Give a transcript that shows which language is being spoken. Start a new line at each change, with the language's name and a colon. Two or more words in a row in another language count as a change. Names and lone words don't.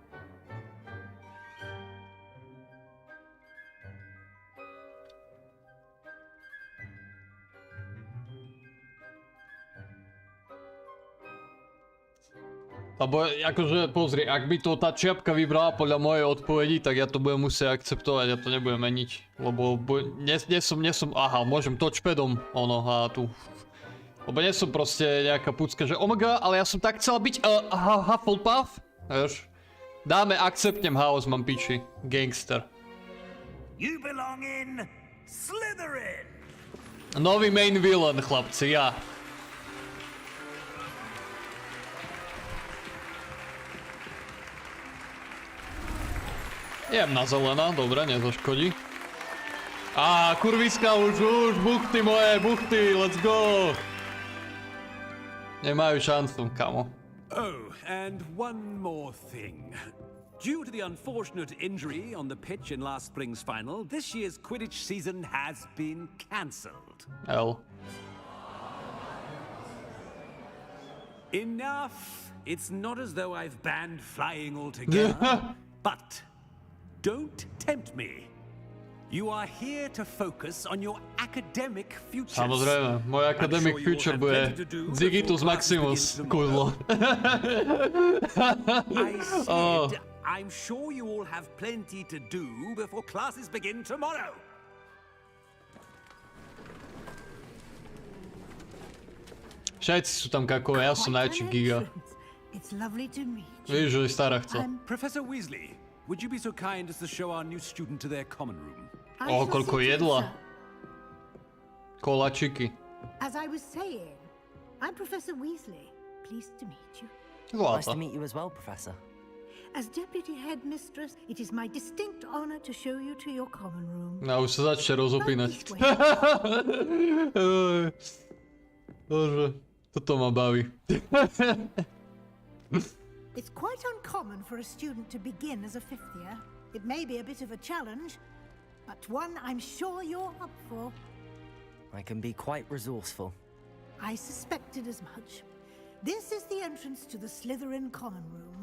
Slovak: Lebo akože pozri, ak by to tá čiapka vybrala podľa mojej odpovedi, tak ja to budem musieť akceptovať, ja to nebudem meniť. Lebo nesom, aha, môžem touchpadom, ono, a tu. Lebo nie som proste nejaká pucka, že omega, ale ja som tak chcela byť Hufflepuff, vieš. Dáme, akceptnem House, mám piči, gangster.
English: You belong in Slytherin.
Slovak: Nový
English: main villain,
Slovak: chlapci, ja. Jemná zelená, dobre, nezaškodí. Á, kurviska, už, buchty moje, buchty,
English: let's go!
Slovak: Nemajú šancu, kamo.
English: Oh, and one more thing. Due to the unfortunate injury on the pitch in last spring's final, this year's Quidditch season has been cancelled. L. Enough! It's not as though I've banned flying altogether, but don't tempt me. You are here to focus on your academic futures.
Slovak: Samozrejme, môj
English: academic future
Slovak: bude Zigitus Maximus, kúzlo.
English: I said, I'm sure you all have plenty to do before classes begin tomorrow.
Slovak: Všetci sú tam kakové, ja som najväčší giga.
English: It's lovely to meet you.
Slovak: Víš, že stará chce.
English: Professor Weasley, would you be so kind as to show our new student to their common room?
Slovak: O, koľko jedla. Kolačiky.
English: As I was saying, I'm Professor Weasley. Pleased to meet you. Nice to meet you as well, Professor. As Deputy Headmistress, it is my distinct honor to show you to your common room.
Slovak: No, už sa začne rozopínať. Bože, toto ma baví.
English: It's quite uncommon for a student to begin as a fifth year. It may be a bit of a challenge, but one I'm sure you're up for. I can be quite resourceful. I suspected as much. This is the entrance to the Slytherin common room.